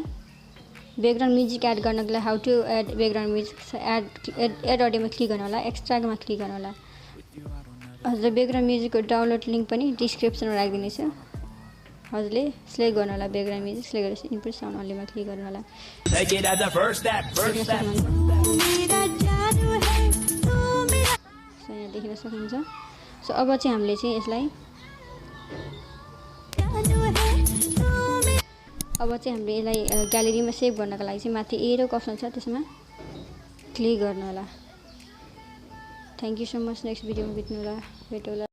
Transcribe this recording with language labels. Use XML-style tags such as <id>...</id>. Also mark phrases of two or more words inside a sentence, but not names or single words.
<en>background music</en> <ne>एड गर्नको लागि</ne> <en>how to add background music add</en> <ne>अडियोमा क्लिक गर्नु होला। एक्स्ट्रामा क्लिक गर्नु होला। हजुर</ne> <en>background musicको download link</en> <ne>पनि डिस्क्रिप्सनमा राखिदिनेछु। हजुरले सिलेक्ट गर्नु होला</ne> <en>background music.</en> <ne>सिलेक्ट गरेपछि</ne> <en>input sound onlyमा</en> <ne>क्लिक गर्नु होला।</ne> <en>Take it as a first step.</en> <hi>मेरा जानू है तू मेरा।</hi> <ne>सो यहाँ देख्न सक्नुहुन्छ। सो अब चाहिँ हामीले चाहिँ यसलाई</ne> <hi>जानू है तू मेरा।</hi> <ne>अब चाहिँ हामीले यसलाई ग्यालेरीमा सेभ गर्नको लागि चाहिँ माथि एरोको अप्सन छ त्यसमा क्लिक गर्नु होला।</ne> <en>thank you so much. next videoमा</en> <ne>भेट्नु होला।</ne>